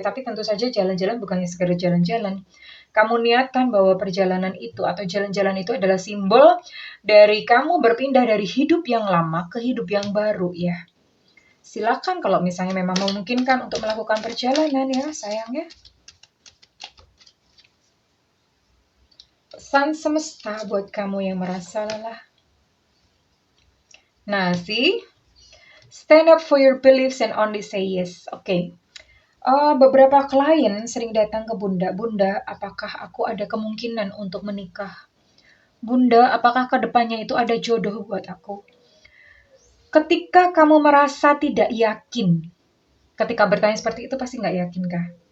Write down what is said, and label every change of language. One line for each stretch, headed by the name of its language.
Indonesian: Tapi tentu saja jalan-jalan bukannya sekedar jalan-jalan. Kamu niatkan bahwa perjalanan itu atau jalan-jalan itu adalah simbol dari kamu berpindah dari hidup yang lama ke hidup yang baru ya. silakan kalau misalnya memang memungkinkan untuk melakukan perjalanan ya sayangnya. Pesan semesta buat kamu yang merasa lelah.
English: Nah, see? Stand up for your beliefs and only say yes.
Indonesian: Oke. Beberapa klien sering datang ke Bunda. Bunda, apakah aku ada kemungkinan untuk menikah? Bunda, apakah kedepannya itu ada jodoh buat aku? Ketika kamu merasa tidak yakin, ketika bertanya seperti itu pasti nggak yakin kah?